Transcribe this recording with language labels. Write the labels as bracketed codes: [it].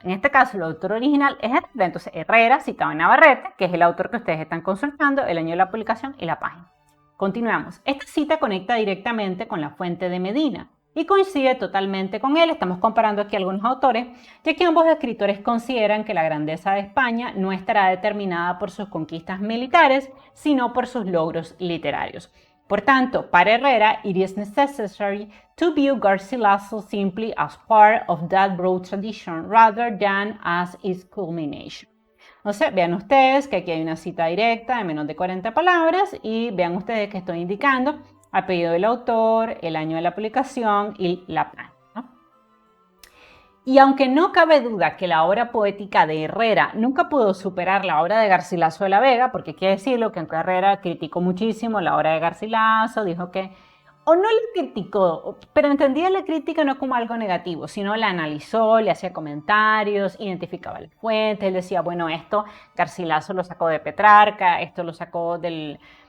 [es] En este caso, el autor original es Herrera, entonces Herrera citado en Navarrete, que es el autor que ustedes están consultando, el año de la publicación y la página. Continuamos. Esta cita conecta directamente con la fuente de Medina y coincide totalmente con él. Estamos comparando aquí algunos autores, ya que ambos escritores consideran que la grandeza de España no estará determinada por sus conquistas militares, sino por sus logros literarios. Por tanto, para Herrera, [en] it is necessary to view Garcilaso simply as part of that broad tradition rather than as its culmination. [es] Entonces, vean ustedes que aquí hay una cita directa de menos de 40 palabras y vean ustedes que estoy indicando apellido del autor, el año de la publicación y la página, ¿no? Y aunque no cabe duda que la obra poética de Herrera nunca pudo superar la obra de Garcilaso de la Vega, porque hay que decirlo que aunque Herrera criticó muchísimo la obra de Garcilaso, dijo que o no le criticó, pero entendía la crítica no como algo negativo, sino la analizó, le hacía comentarios, identificaba las fuentes, él decía, bueno, esto Garcilaso lo sacó de Petrarca, esto lo sacó del